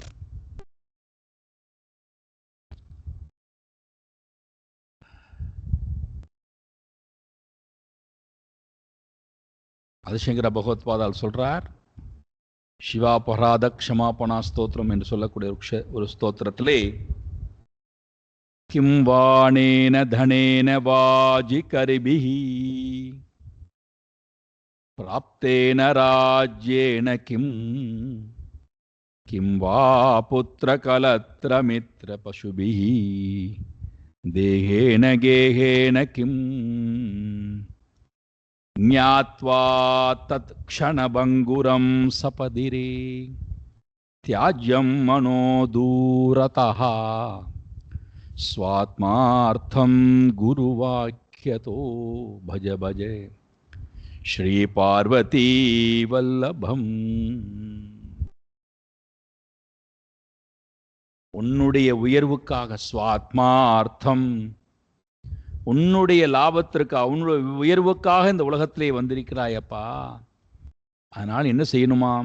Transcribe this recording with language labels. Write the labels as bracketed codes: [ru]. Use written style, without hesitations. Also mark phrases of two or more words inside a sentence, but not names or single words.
[ta] ஆதிசங்கர பகவத்பாதால் சொல்றார், சிவாபராத க்ஷமாபணா ஸ்தோத்திரம் என்று சொல்லக்கூடிய ஒரு ஸ்தோத்திரத்திலே [sa] किं वाणेन धनेन वाजिकरिभिः प्राप्तेन राज्येन किं वा पुत्रकलत्रमित्रपशुभिः देहेन गेहेन किं ज्ञात्वा तत्क्षणभङ्गुरं सपदिरे त्याज्यं मनो दूरतः स्वात्मार्थं गुरुवाक्यतो भज भज श्री पार्वती वल्लभம். [ta] உன்னுடைய உயர்வுக்காக ஸ்வாத்மார்த்தம், உன்னுடைய லாபத்திற்காக, உன்னுடைய உயர்வுக்காக இந்த உலகத்திலே வந்திருக்கிறாயப்பா. அதனால் என்ன செய்யணுமாம்?